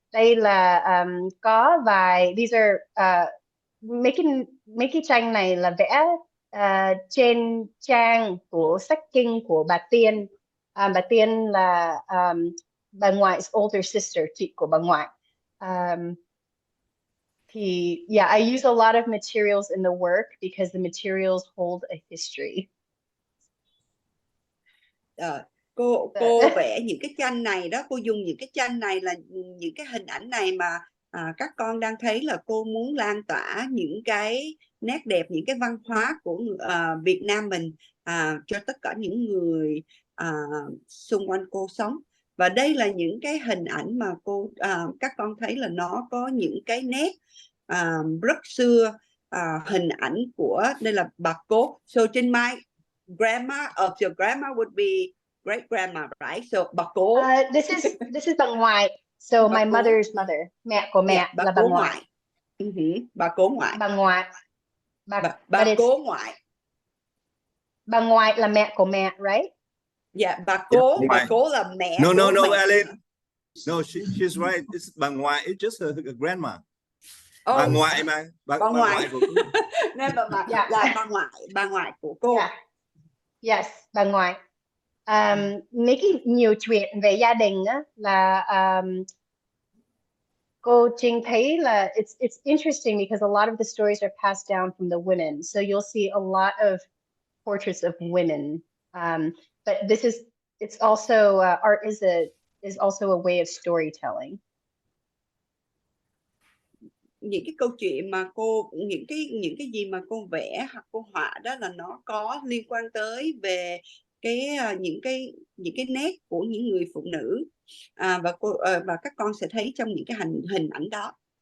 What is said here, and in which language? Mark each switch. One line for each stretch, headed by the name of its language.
Vietnamese: Đây là có vài,
English: these are
Vietnamese: mấy cái tranh này là vẽ trên trang của sách kinh của bà Tiên. Bà Tiên là bà ngoại
English: older sister,
Vietnamese: chị của bà ngoại.
English: Thì yeah, I use a lot of materials in the work because the materials hold a history.
Vietnamese: Cô vẽ những cái tranh này đó, cô dùng những cái tranh này là những cái hình ảnh này mà các con đang thấy, là cô muốn lan tỏa những cái nét đẹp, những cái văn hóa của Việt Nam mình cho tất cả những người xung quanh cô sống. Và đây là những cái hình ảnh mà các con thấy là nó có những cái nét rất xưa, hình ảnh của, đây là bà cố.
English: So Trinh Mai, grandma of your grandma would be great grandma, right?
Vietnamese: So bà cố.
English: This is bà ngoại. So my mother's mother,
Vietnamese: mẹ của mẹ là bà ngoại. Bà cố ngoại. Bà ngoại. Bà cố ngoại. Bà ngoại là mẹ của mẹ, right? Yeah, bà cố là mẹ.
English: No, Alan. No, she's right. It's bà ngoại. It's just a grandma.
Vietnamese: Bà ngoại mà. Bà ngoại của cô. Nên là bà ngoại của cô.
English: Yeah. Yes, bà ngoại.
Vietnamese: Mấy cái nhiều chuyện về gia đình á, là cô Trinh thấy là
English: it's interesting because a lot of the stories are passed down from the women. So you'll see a lot of portraits of women. But it's also art is also a way of storytelling.
Vietnamese: Những cái câu chuyện mà những cái gì mà cô vẽ hoặc cô họa đó là nó có liên quan tới về những cái nét của những người phụ nữ, và các con sẽ thấy trong những cái hình ảnh đó.